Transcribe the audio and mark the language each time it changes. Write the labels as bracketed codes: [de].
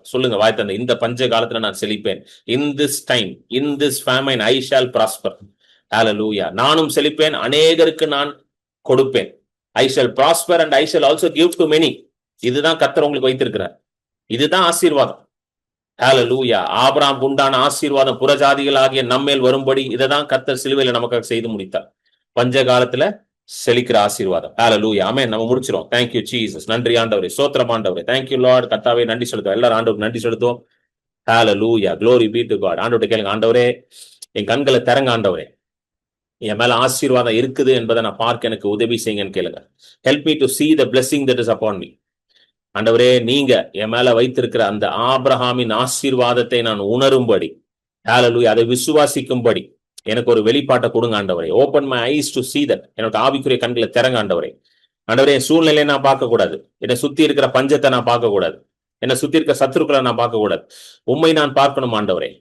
[ta] சொல்லுங்க வாய் தந்து, இந்த பஞ்ச காலத்துல நான் செழிப்பேன். [en] In this time, in this famine I shall prosper. Hallelujah. [ta] நானும் செழிப்பேன், அநேகருக்கு நான் கொடுப்பேன். [en] I shall prosper and I shall also give to many. [ta] இதுதான் கர்த்தர் உங்களுக்கு வைத்திருக்கிறார். இதுதான் ஆசீர்வாதம். ஹல்லேலூயா. ஆபிரகாம் உண்டான ஆசீர்வாதம் புறஜாதிகளாகிய நம்மேல் வரும்படி இதைதான் கர்த்தர் சிலுவையில நமக்காக செய்து முடித்தார். பஞ்ச காலத்துல செழிக்கிற ஆசீர்வாதம். ஹல்லேலூயா, ஆமென். நம்ம முடிச்சிரோம். [en] Thank you Jesus. [ta] நன்றி ஆண்டவரே, ஸ்தோத்திரம் ஆண்டவரே. [en] Thank you Lord. [ta] கர்த்தாவே நன்றி செலுத்துவோம். எல்லாரும் ஆண்டவருக்கு நன்றி செலுத்துவோம். ஹல்லேலூயா, [en] glory be to God. [ta] ஆண்டவரே கேளுங்க, ஆண்டவரே என் கண்களை திறங்க, ஆண்டவரே என் மேல ஆசீர்வாதம் இருக்குது என்பதை நான் பார்க்க எனக்கு உதவி செய்யுங்கன்னு கேளுங்க. [en] Help me to see the blessing that is upon me. [ta] ஆண்டவரே நீங்க என் மேல வைத்திருக்கிற அந்த ஆபிரகாமின் ஆசீர்வாதத்தை நான் உணரும்படி, ஹல்லேலூயா, அதை விசுவாசிக்கும்படி எனக்கு ஒரு வெளிப்பாட்டை கொடுங்க ஆண்டவரே. [en] Open my eyes to see that. [ta] எனக்கு ஆவிக்குரிய கண்களை திறங்க ஆண்டவரே. ஆண்டவரே என் சூழ்நிலையை நான் பார்க்க கூடாது, என்னை சுத்தி இருக்கிற பஞ்சத்தை நான் பார்க்க கூடாது, என்னை சுத்தி இருக்க சத்துருக்களை நான் பார்க்க கூடாது, உண்மை நான் பார்க்கணும் ஆண்டவரே.